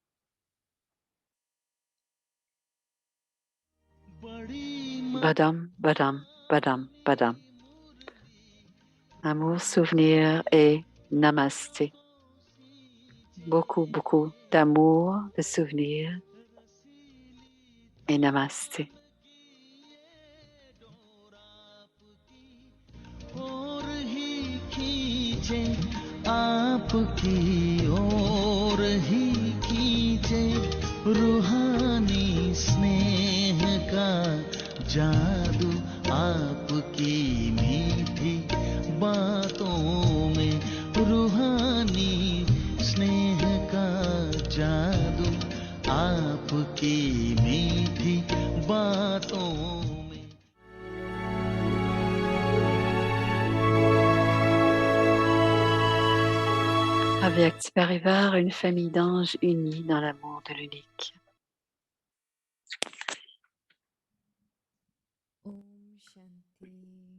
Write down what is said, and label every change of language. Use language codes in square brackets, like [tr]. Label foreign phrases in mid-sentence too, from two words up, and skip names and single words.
[fr] Badam. Amour, souvenir et namasté. Beaucoup d'amour, de souvenirs et namasté. [hi] आपकी ओर ही कीजे रूहानी स्नेह का जादू आपकी मीठी बातों में रूहानी स्नेह का जादू आपकी मीठी बातों में। [fr] Avec Parivar, une famille d'anges unis dans l'amour de l'unique. Om Shanti.